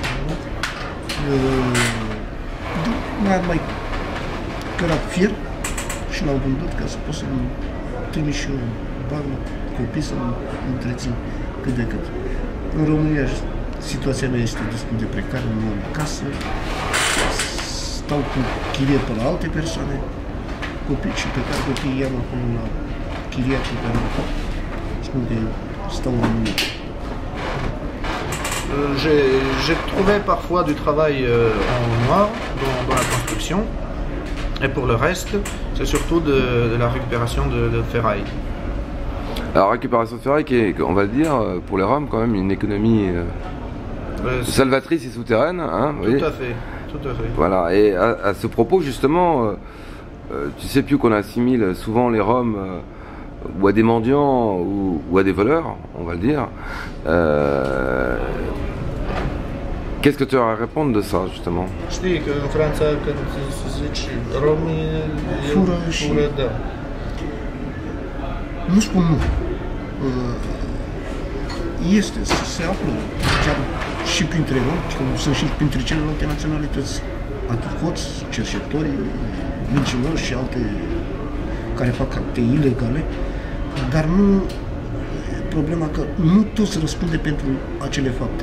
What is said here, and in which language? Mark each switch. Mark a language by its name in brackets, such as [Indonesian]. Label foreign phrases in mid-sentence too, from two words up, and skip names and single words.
[Romanian] Am mai cărat fier și l-am vândut ca să pot să-mi trimit și eu bani, copii să-mi întrețin cât de cât. În România situația mea este destul de precară, nu am casă, stau cu chirie pe la alte persoane, copii și pe care copiii i-am acum la chiria pe care spun că stau în România. [French] J'ai trouvé parfois du travail en noir dans la construction, et pour le reste, c'est surtout de la récupération de ferraille. Alors récupération de ferraille qui est, on va le dire, pour les Roms quand même une économie salvatrice et souterraine. Hein, tout à fait, tout à fait. Voilà, et à ce propos justement, tu sais plus qu'on assimile souvent les Roms ou à des mendiants ou à des voleurs, on va le dire. Qu'est-ce que tu as à répondre de ça, justement? [Romanian] Știi că în Franța, când zici romii, fură, da. Nu spun nu. Este, se află chiar și printre romi, sunt și printre celelalte naționalități atât hoți, cerșetori, mincinoși și alte care fac acte ilegale, dar nu problema că nu toți răspunde pentru acele fapte.